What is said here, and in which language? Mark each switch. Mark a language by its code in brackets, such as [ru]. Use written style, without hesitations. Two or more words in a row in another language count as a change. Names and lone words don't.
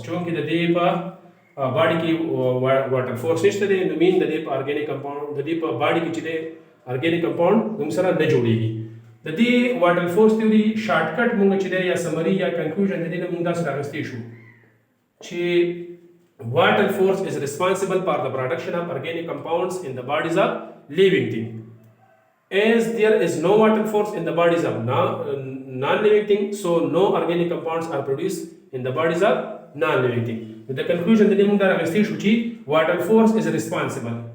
[ps] چونکې د دې په باډي کې واټر فورس نشته دی نو مین د دې په ارګینیک کمپاوند د دې په باډي کې چې دی ارګینیک کمپاوند موږ سره نه جوړیږي د دې واټر فورس تیوري شارټ کټ موږ چې دی یا سمری یا کنکلوژن د دې موږ دا سره راغستې شو چې [en] water force is responsible for the production of organic compounds in the bodies of living thing. As there is no water force in the bodies of non-living thing, so no organic compounds are produced in the bodies of non-living thing. With the conclusion that we have established, water force is responsible.